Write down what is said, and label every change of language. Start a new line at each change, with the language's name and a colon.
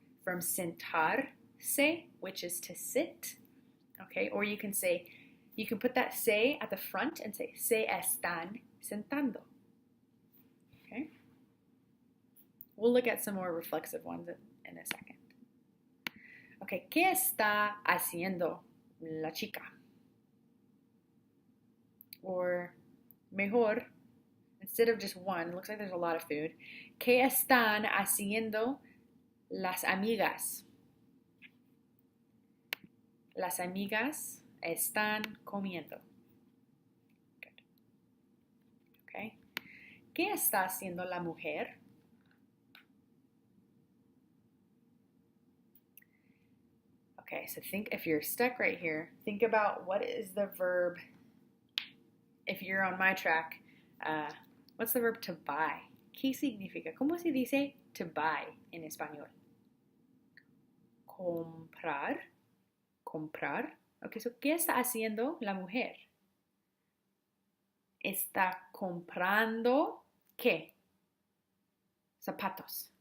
English: From sentarse, which is to sit. Okay, or you can put that se at the front and say,
Spanish: se están sentando.
English: Okay. We'll look at some more reflexive ones in a second.
Spanish: Okay, ¿qué está haciendo la chica?
English: Or mejor, instead of just one, it looks like there's a lot of food.
Spanish: ¿Qué están haciendo las amigas? Las amigas están comiendo. Good. Okay. ¿Qué está haciendo la mujer?
English: Okay, so think, if you're stuck right here, think about what is the verb, if you're on my track, what's the verb to buy?
Spanish: ¿Qué significa? ¿Cómo se dice to buy en español? Comprar. Comprar. Okay, so ¿qué está haciendo la mujer? Está comprando ¿qué? Zapatos.